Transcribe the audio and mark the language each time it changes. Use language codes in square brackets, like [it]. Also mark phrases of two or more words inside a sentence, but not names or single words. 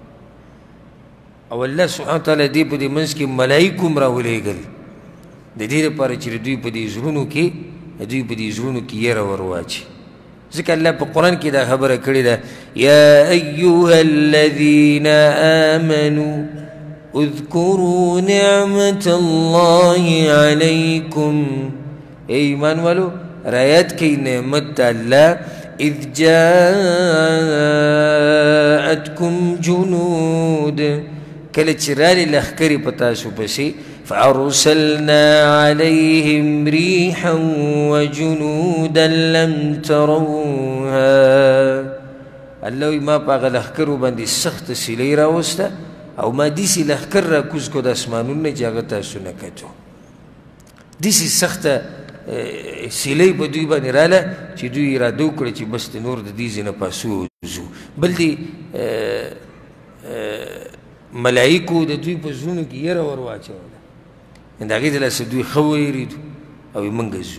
[ps] او الله سبحانه وتعالی دې په دې منځ کې ملایکو هم راولېږل د دې لپاره چې دوی په دې زړونو کې یره ور واچي. ځکه الله په قرآن کې دا خبره کړې ده [ar] یا ایها الذین آمنوا اذکروا نعمة الله علیکم. [ps] ای ایمان والو رایت کئی نعمت اللہ [ar] اذ جاءتکم جنود [ps] کله چې رالی لښکرې په تاسو پسې [ar] فارسلنا علیهم ریحا وجنودا لم تروها. [ps] الله وایي ما په هغه لښکرو باندې سخته سیلۍ راوسته او ما داسې لښکر راکوز کړو د اسمانونو نه چې هغه تاسو نه کتو. داسې سخته سیلۍ په دوی باندې راله چې دوی اراده وکړه چې بس د نور د دې ځای نه پاسو وځو. بل دې ملایکو د دوی په زړونو کې یره ور واچوله، د هغې د لاسه دوی ښه ویرېدو او موږ ځو.